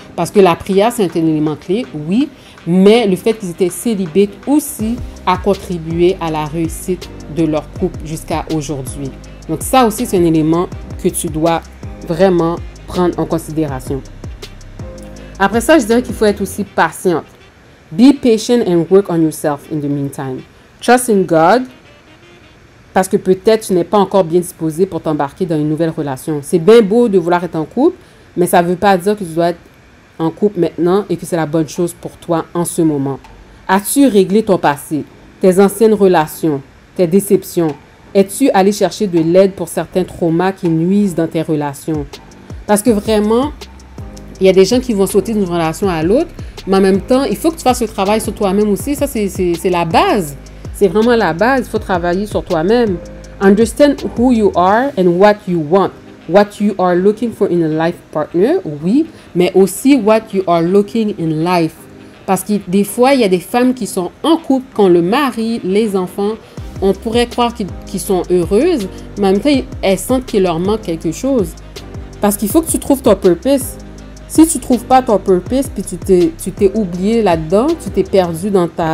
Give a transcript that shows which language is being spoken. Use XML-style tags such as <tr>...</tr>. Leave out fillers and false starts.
<fr>Parce que la prière, c'est un élément clé, oui, mais le fait qu'ils étaient célibataires aussi a contribué à la réussite de leur couple jusqu'à aujourd'hui. Donc ça aussi, c'est un élément que tu dois vraiment prendre en considération. Après ça, je dirais qu'il faut être aussi patiente.</fr> <en>Be patient and work on yourself in the meantime.</en> <fr>Trust in God, parce que peut-être tu n'es pas encore bien disposé pour t'embarquer dans une nouvelle relation. C'est bien beau de vouloir être en couple, mais ça ne veut pas dire que tu dois être en couple maintenant et que c'est la bonne chose pour toi en ce moment. As-tu réglé ton passé, tes anciennes relations, tes déceptions? Es-tu allé chercher de l'aide pour certains traumas qui nuisent dans tes relations? Parce que vraiment, il y a des gens qui vont sauter d'une relation à l'autre, mais en même temps, il faut que tu fasses le travail sur toi-même aussi. Ça, c'est la base. C'est vraiment la base. Il faut travailler sur toi-même.</fr> <en>Understand who you are and what you want. What you are looking for in a life partner, oui, mais aussi what you are looking in life.</en> <fr>Parce que des fois, il y a des femmes qui sont en couple, quand le mari, les enfants, on pourrait croire qu'ils sont heureuses, mais en même temps, elles sentent qu'il leur manque quelque chose. Parce qu'il faut que tu trouves ton purpose. Si tu ne trouves pas ton purpose, puis tu t'es oublié là-dedans, tu t'es perdu dans</fr>